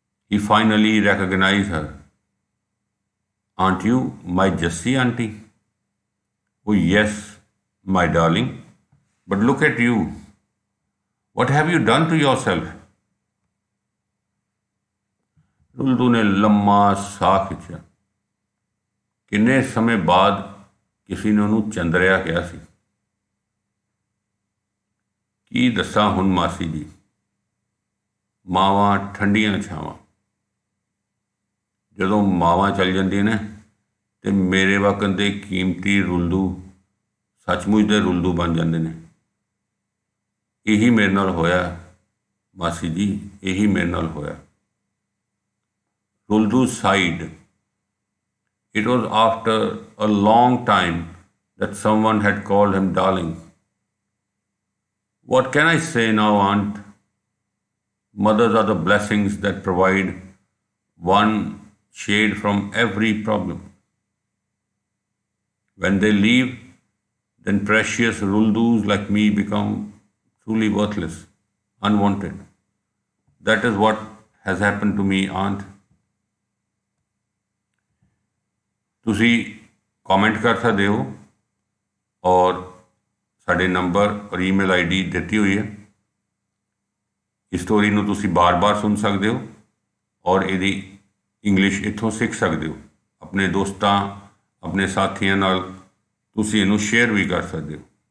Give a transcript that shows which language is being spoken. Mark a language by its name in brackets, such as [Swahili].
[English] He finally recognized her. Aren't you my Jessie auntie? Oh yes, my darling. But look at you. What have you done to yourself? [Punjabi] Ruldu ne lamma ਸਾਹ ਖਿੱਚਿਆ। ਕਿੰਨੇ ਸਮੇਂ ਬਾਅਦ ਕਿਸੇ ਨੇ ਉਹਨੂੰ ਚੰਦਰਿਆ ਕਿਹਾ ਸੀ। ਕੀ ਦੱਸਾਂ ਹੁਣ ਮਾਸੀ ਜੀ, ਮਾਵਾਂ ਠੰਡੀਆਂ ਛਾਵਾਂ। ਜਦੋਂ ਮਾਵਾਂ ਚੱਲ ਜਾਂਦੀਆਂ ਨੇ ਤੇ ਮੇਰੇ ਵਕਨ ਦੇ ਕੀਮਤੀ ਰੁਲਦੂ ਸੱਚਮੁੱਚ ਦੇ ਰੁਲਦੂ ਬਣ ਜਾਂਦੇ ਨੇ। ਇਹੀ ਮੇਰੇ ਨਾਲ ਹੋਇਆ ਮਾਸੀ ਜੀ, ਇਹੀ ਮੇਰੇ ਨਾਲ ਹੋਇਆ। [English] Ruldu sighed. It was after a long time that someone had called him darling. What can I say now, Aunt? Mothers are the blessings that provide one shade from every problem. When they leave, then precious ruldus like me become truly worthless, unwanted. That is what has happened to me, aunt. [Punjabi] ਤੁਸੀਂ comment ਕਰ ਸਕਦੇ ਹੋ ਔਰ ਸਾਡੇ number ਔਰ email ID ਦਿੱਤੀ ਹੋਈ ਹੈ। ਇਸ ਸਟੋਰੀ ਨੂੰ ਤੁਸੀਂ ਬਾਰ-ਬਾਰ ਸੁਣ ਸਕਦੇ ਹੋ ਔਰ ਇਹਦੀ ਇੰਗਲਿਸ਼ ਇੱਥੋਂ ਸਿੱਖ ਸਕਦੇ ਹੋ। ਆਪਣੇ ਦੋਸਤਾਂ, ਆਪਣੇ ਸਾਥੀਆਂ ਨਾਲ ਤੁਸੀਂ ਇਹਨੂੰ ਸ਼ੇਅਰ ਵੀ ਕਰ ਸਕਦੇ ਹੋ।